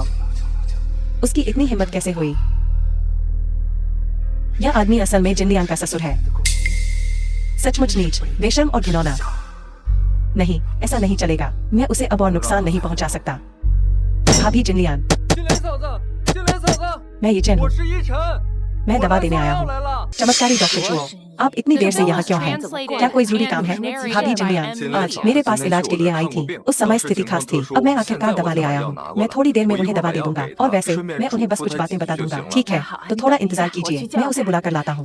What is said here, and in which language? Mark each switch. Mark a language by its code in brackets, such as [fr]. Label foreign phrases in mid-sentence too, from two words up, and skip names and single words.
[hi] उसकी इतनी हिम्मत कैसे हुई? यह आदमी असल में जिनलियान का ससुर है। सचमुच नीच, बेशर्म और घिनौना। नहीं, ऐसा नहीं चलेगा। मैं उसे अब और नुकसान नहीं पहुंचा सकता। भाभी जिनलियान, [zh] 金莲嫂子，金莲嫂子， [hi] मैं ये चैन [zh] 我 [hi] हूँ। [zh] 是依晨， [hi] मैं [zh] 我 [hi] दवा [zh] 来 [hi] देने [zh] 送 [hi] आया [zh] 药 [hi] हूँ। [zh] 来了。 [hi] चमत्कारी डॉक्टर चुओ, आप इतनी देर से यहाँ क्यों हैं? क्या कोई जरूरी काम है? भाभी जिनलियान, आज मेरे पास इलाज के लिए आई थी। उस समय स्थिति खास थी। अब मैं आखिरकार दवा ले आया हूँ। मैं थोड़ी देर में उन्हें दवा दे दूंगा और वैसे मैं उन्हें बस कुछ बातें बता दूंगा। ठीक है, तो थोड़ा इंतजार कीजिए। मैं उसे बुला कर लाता हूँ।